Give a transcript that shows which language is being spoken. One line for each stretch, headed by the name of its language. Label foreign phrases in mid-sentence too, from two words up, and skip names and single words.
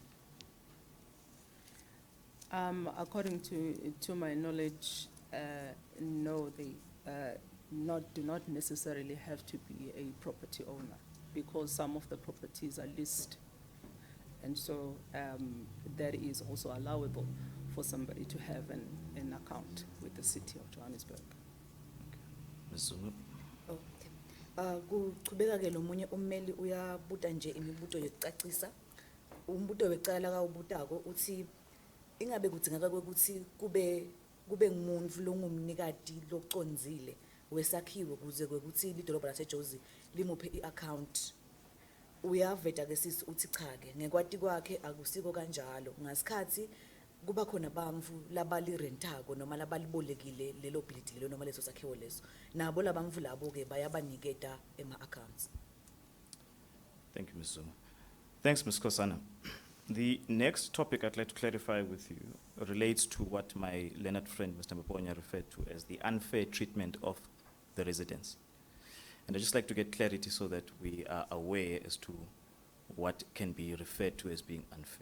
English: According to my knowledge, no, they do not necessarily have to be a property owner because some of the properties are listed. And so that is also allowable for somebody to have an account with the city of Johannesburg. Ms. Zulu? Okay.
Swati: Kuchubeka ke lo munye ummeli uyabuta nje imibuto yokucacisa. Umbuto wecala kawubutako uthi ingabe kudzingeka ukuthi kube ngumuntu longumnikati loconzile wesakhiwo kuze kwekuthi lidolobha laseJozi limuphe iaccount. Uyaveta ke sisi uthi cha ke ngekwati kwakhe akusiko kanjalo ngasikhathi kuba khona bamfu labali rentako noma labalibolekile lelo building lelo noma leso sakhiwo leso nabo labamfu labo ke bayabaniketa ema accounts.
English: Thank you, Ms. Zuma. Thanks, Ms. Kosana. The next topic I'd like to clarify with you relates to what my learned friend, Mr. Maponya, referred to as the unfair treatment of the residents. And I'd just like to get clarity so that we are aware as to what can be referred to as being unfair.